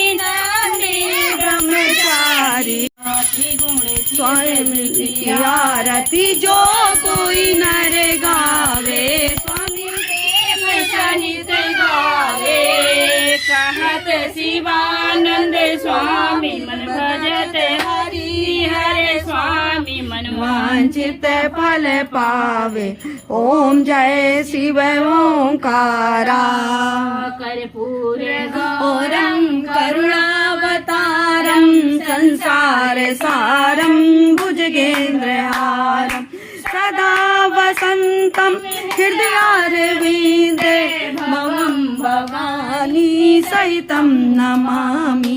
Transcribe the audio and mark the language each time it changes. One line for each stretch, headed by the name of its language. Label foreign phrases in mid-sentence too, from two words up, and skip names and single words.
Hindi: नंदी ब्रह्मचारी स्वामी की आरती जो कोई नर गावे, स्वामी देव सहित गावे। कहत शिवानंद स्वामी, मन भजत हरि हरे स्वामी। मन वांछित फल पावे। ओम जय शिव ओंकारा।
Sanskrit: कर्पूर गौरं करुणावतारं, संसार सारं भुजगेन्द्रहारं। सदा वसन्तं हृदयारविन्दे, मम भवानी सहितं नमामि।